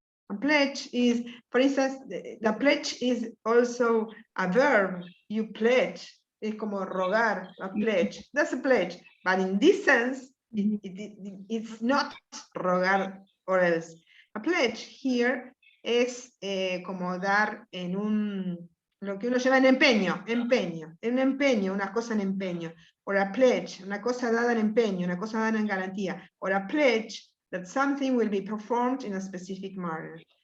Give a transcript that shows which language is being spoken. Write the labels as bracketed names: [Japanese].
[English] A pledge is, for instance, the pledge is also a verb. You pledge. [Spanish] Es como rogar, [English] a pledge. That's a pledge. But in this sense, it's not rogar or else. A pledge here [Spanish] es como dar en un, lo que uno llama en empeño, en empeño, una cosa en empeño. [English] Or a pledge, [Spanish] una cosa dada en empeño, una cosa dada en garantía. [English] Or a pledge that something will be performed in a specific manner.